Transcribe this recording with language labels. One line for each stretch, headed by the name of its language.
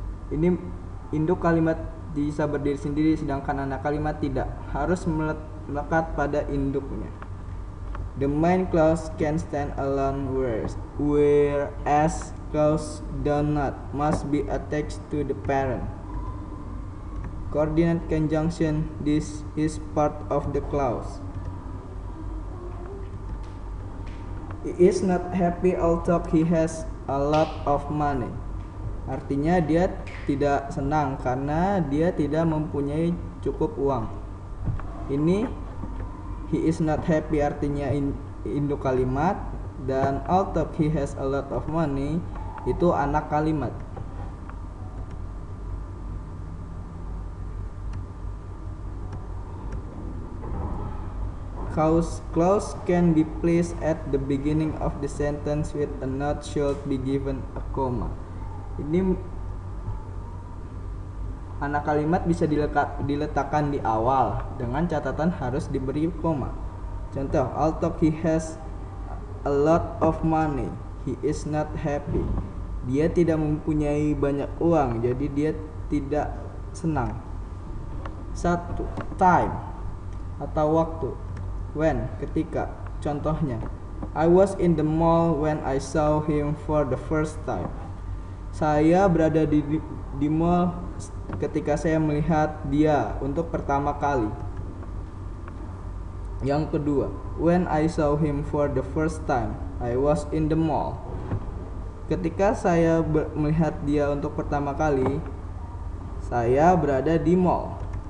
Indonesian: Ini induk kalimat bisa berdiri sendiri sedangkan anak kalimat tidak, harus melekat pada induknya.
English: The main clause can stand alone whereas clause do not must be attached to the parent. Coordinate conjunction, this is part of the clause. He is not happy although he has a lot of money.
Indonesian: Artinya dia tidak senang karena dia tidak mempunyai cukup uang. Ini
English: he is not happy
Indonesian: artinya induk kalimat, dan
English: although he has a lot of money
Indonesian: itu anak kalimat.
English: Clause can be placed at the beginning of the sentence with a note should be given a comma.
Indonesian: Ini anak kalimat bisa diletakkan di awal dengan catatan harus diberi koma. Contoh,
English: although he has a lot of money, he is not happy.
Indonesian: Dia tidak mempunyai banyak uang, jadi dia tidak senang. 1.
English: Time
Indonesian: atau waktu.
English: When,
Indonesian: ketika. Contohnya,
English: I was in the mall when I saw him for the first time.
Indonesian: Saya berada di mall ketika saya melihat dia untuk pertama kali. Yang kedua,
English: when I saw him for the first time, I was in the mall.
Indonesian: Ketika saya melihat dia untuk pertama kali, saya berada di mall.